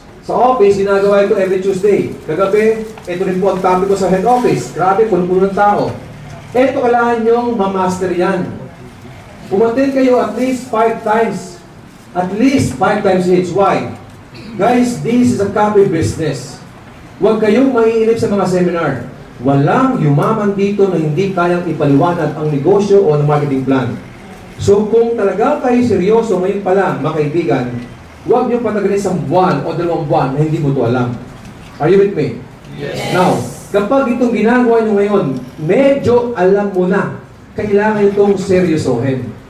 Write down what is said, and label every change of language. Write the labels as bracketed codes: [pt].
[tl] Sa office, ginagawa ito every Tuesday. Kagabi, ito rin po ang topic ko sa head office. Grabe, puno-puno ng tao. Ito kailangan nyong mamaster yan. Umattend kayo at least 5 times. At least 5 times each. [en] Why? Guys, this is a copy business. [tl] Huwag kayong maiinip sa mga seminar. Walang yumaman dito na hindi kayang ipaliwanag ang negosyo o ang marketing plan. So kung talaga kayo seryoso ngayon pa lang, mga kaibigan, huwag nyo patagalin sa buwan o 2 buwan na hindi mo ito alam. [en] Are you with me? Yes. Now, [tl] kapag itong ginagawa nyo ngayon, medyo alam mo na, kailangan itong seryosohin.